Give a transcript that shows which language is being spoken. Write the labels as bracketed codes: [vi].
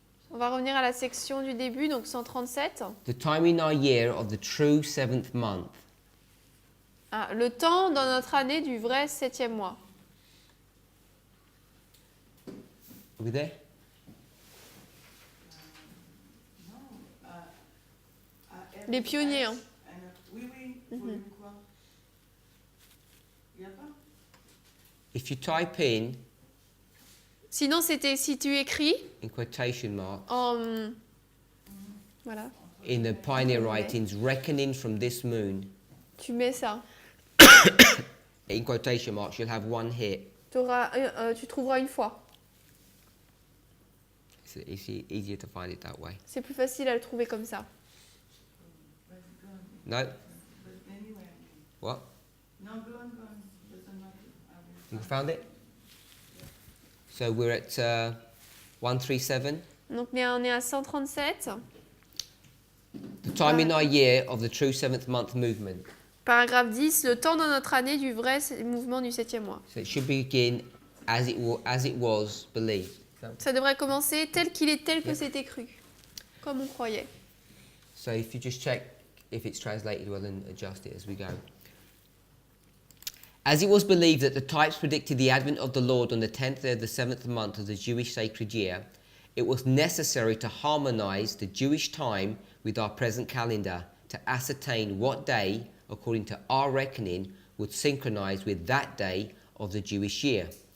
[fr] On va revenir à la section du début, donc 137. [en] The time in our year of the true seventh month. [fr] Ah, le temps dans notre année du vrai 7e mois. [en] Are we there? [fr] Les pionniers, hein. Oui, oui, volume quoi? Il n'y a pas? [en] If you type in [fr] Sinon, c'était si tu écris [en] in quotation marks, [fr] en... Voilà, [en] in the pioneer writings, reckoning from this moon, [fr] tu mets ça. [en] in quotation marks, you'll have one hit. [fr] Tu trouveras une fois. [en] It's easier to find it that way. [fr] C'est plus facile à le trouver comme ça. [en] No? But anyway, What? no, go on, doesn't matter. I will You found it? So we're at 137. [fr] Donc on est à 137. [en] The time in our year of the true seventh month movement. [fr] Paragraphe 10, le temps dans notre année du vrai mouvement du 7e mois. [en] So it should begin as it was believed. [fr] Ça devrait commencer tel qu'il est, tel que c'était cru. Comme on croyait. [en] So if you just check if it's translated well and adjust it as we go. As it was believed that the types predicted the advent of the Lord on the 10th day of the 7th month of the Jewish sacred year, it was necessary to harmonize the Jewish time with our present calendar to ascertain what day, according to our reckoning, would synchronize with that day of the Jewish year.